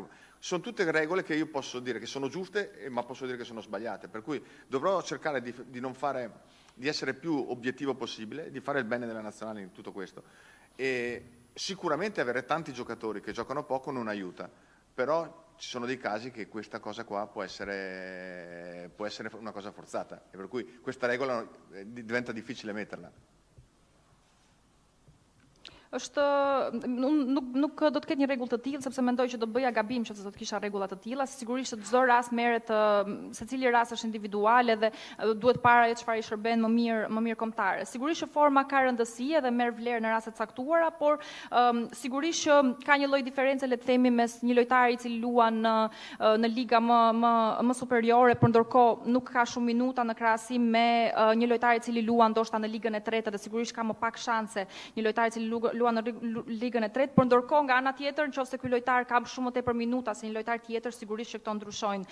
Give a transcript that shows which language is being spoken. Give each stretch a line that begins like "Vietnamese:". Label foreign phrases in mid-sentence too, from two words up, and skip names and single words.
Italian: Sono tutte regole che io posso dire che sono giuste, ma posso dire che sono sbagliate, per cui dovrò cercare di essere più obiettivo possibile, di fare il bene della nazionale in tutto questo. E sicuramente avere tanti giocatori che giocano poco non aiuta, però ci sono dei casi che questa cosa qua può essere una cosa forzata, e per cui questa regola diventa difficile metterla.
Albanian: Nuk do të ketë një rregull të tillë, sepse mendoj që do bëja gabim që do të kisha rregulla të tilla. Sigurisht që çdo rast merret, secili rast është individual dhe duhet para çfarë i shërben më mirë kombëtare. Sigurisht që forma ka rëndësi dhe merr vlerë në raste të caktuara, por sigurisht që ka një lloj diferencë, le të themi, mes një lojtari i cili luan në liga më superiore, por ndërkohë nuk ka shumë minuta në krahasim me një lojtar i cili luan ndoshta në ligën e tretë dhe sigurisht ka më pak shanse një lojtar i cili luan në ligën e tretë, por ndërkohë nga ana tjetër, nëse ky lojtar ka shumë më tepër minuta se një lojtar tjetër, sigurisht që këto ndryshojnë.